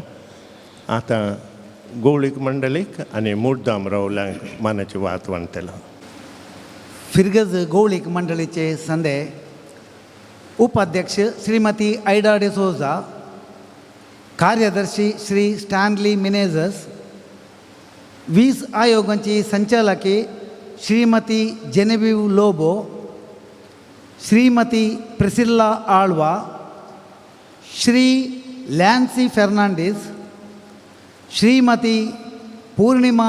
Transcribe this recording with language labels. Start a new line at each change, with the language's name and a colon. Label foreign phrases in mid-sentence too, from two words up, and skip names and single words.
Konkani: आतां गवळीक मंडळीक आनी मुद्दाम राहुल्यांक मानाची वात म्हणटलो. फिरगज गौळिक मंडळीचे संदे उपाध्यक्ष श्रीमती ऐडा डिसोजा, कार्यदर्शी श्री स्टॅनली मिनेझस, 20 आयोगांची संचालकी श्रीमती जेनेविव लोबो, श्रीमती प्रिसिल्ला आळवा, श्री लॅन्सी फर्नांडिस, श्रीमती पूर्णिमा